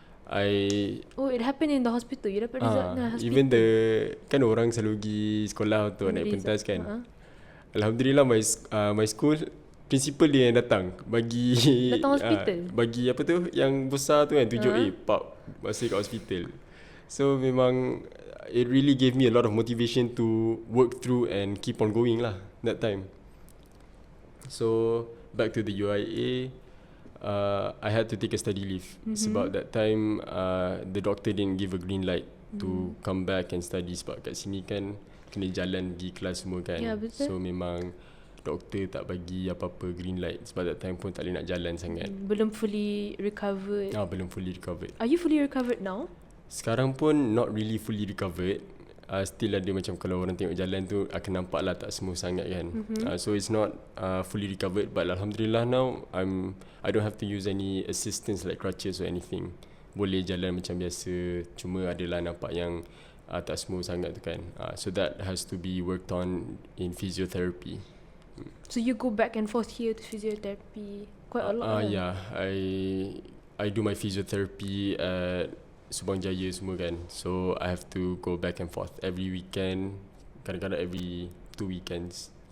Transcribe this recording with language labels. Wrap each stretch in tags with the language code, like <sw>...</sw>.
<en>it happened in the hospital. You dapat result in the hospital.</en> <ms>Even kan orang selalu pergi sekolah untuk naik pentas kan. Alhamdulillah</ms> <en>my school principal</en> <ms>dia yang datang datang hospital. Bagi apa tu yang besar tu kan 7A pap masih kat hospital.</ms> <en>So memang it really gave me a lot of motivation to work through and keep on going lah that time. So back to the UIA, I had to take a study leave sebab that time the doctor didn't give a green light to come back and study</en> <ms>sebab kat sini kan kena jalan pergi kelas semua kan. Ya, betul. So memang doktor tak bagi apa-apa green light sebab</ms> <en>that time</en> <ms>pun tak boleh nak jalan sangat.</ms> <en>Belum fully recovered. Belum fully recovered. Are you fully recovered now?</en> <ms>Sekarang pun</ms> <en>not really fully recovered.</en> <ms>Still ada macam kalau orang tengok jalan tu akan nampak lah tak smooth sangat kan.</ms> <en>So it's not fully recovered, but Alhamdulillah now I don't have to use any assistance like crutches or anything.</en> <ms>Boleh jalan macam biasa, cuma adalah nampak yang tak smooth sangat tu kan.</ms> <en>So that has to be worked on in physiotherapy. So you go back and forth here to physiotherapy quite a lot. Yeah, I do my physiotherapy at Subang Jaya</en> <ms>semua kan.</ms> <en>So I have to go back and forth every weekend,</en> <ms>kadang-kadang</ms> <en>every 2 weekends.</en>